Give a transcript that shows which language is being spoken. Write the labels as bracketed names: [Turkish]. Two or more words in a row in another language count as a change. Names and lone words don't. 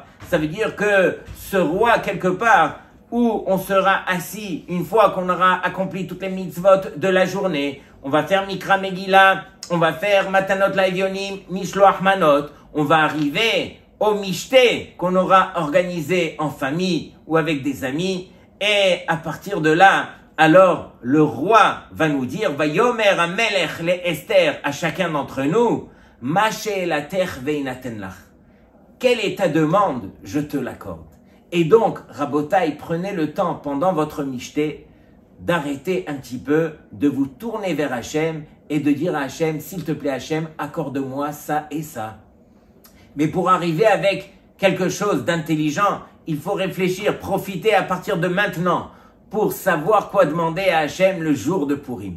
[French] Ça veut dire que ce roi, quelque part, où on sera assis une fois qu'on aura accompli toutes les mitzvot de la journée, on va faire [Hebrew] מקרא מגילה, [French] on va faire [Hebrew] מתנות לאביונים, משלוח מנות, [French] on va arriver au Mishté qu'on aura organisé en famille ou avec des amis, et à partir de là, alors le roi va nous dire, [Hebrew] ויאמר המלך לאסתר [French] à chacun d'entre nous, [Hebrew] מה שאלתך וינתן לך. [French] Quelle est ta demande? Je te l'accorde. Et donc, Rabotai, prenez le temps pendant votre Mishté d'arrêter un petit peu, de vous tourner vers Hachem et de dire à Hachem, s'il te plaît Hachem, accorde-moi ça et ça. Mais pour arriver avec quelque chose d'intelligent, il faut réfléchir, profiter à partir de maintenant pour savoir quoi demander à Hachem le jour de Purim.